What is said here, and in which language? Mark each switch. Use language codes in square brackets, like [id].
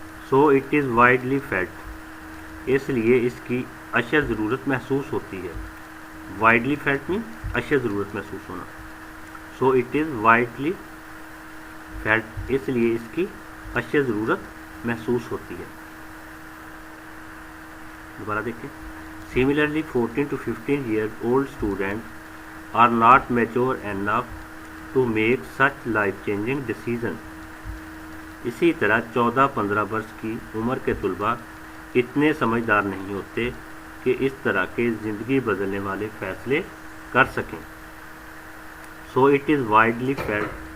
[en] so it is widely felt, [hi] इसलिए इसकी अशद ज़रूरत महसूस होती है। [en] widely felt mean [hi] अशद ज़रूरत महसूस होना। [en] so it is widely felt, [hi] इसलिए इसकी अशद ज़रूरत महसूस होती है। दोबारा देखें। [en] Similarly 14 to 15 years old students are not mature enough to make such life changing decision. [hi] इसी तरह 14-15 वर्ष की उम्र के तुलबा इतने समझदार नहीं होते कि इस तरह के ज़िंदगी बदलने वाले फैसले कर सकें। [en] so it is widely felt,